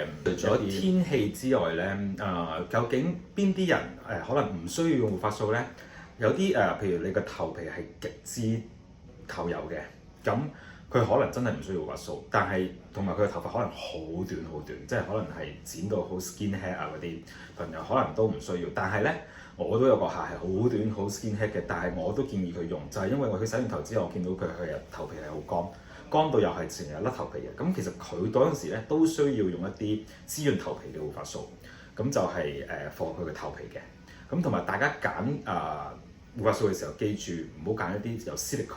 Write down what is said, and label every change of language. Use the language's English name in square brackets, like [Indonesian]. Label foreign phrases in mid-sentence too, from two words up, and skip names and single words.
[Cantonese] 除咗天氣之外咧，究竟邊啲人可能唔需要用護髮素咧？有啲譬如你個頭皮係極之透油嘅，咁佢可能真係唔需要護髮素，但係同埋佢嘅頭髮可能好短好短，即係可能係剪到好 [English] skin head [Cantonese] 嗰啲朋友可能都唔需要。但係咧，我都有個客係好短好 [English] skin head [Cantonese] 嘅，但係我都建議佢用，就係因為佢洗完頭之後，我見到佢頭皮係好乾到又係成日甩頭皮嘅。咁其實佢嗰陣時咧都需要用一啲滋潤頭皮嘅護髮素，咁就係放佢嘅頭皮嘅。咁同埋大家揀護髮素嘅時候，記住唔好揀一啲有 silicone。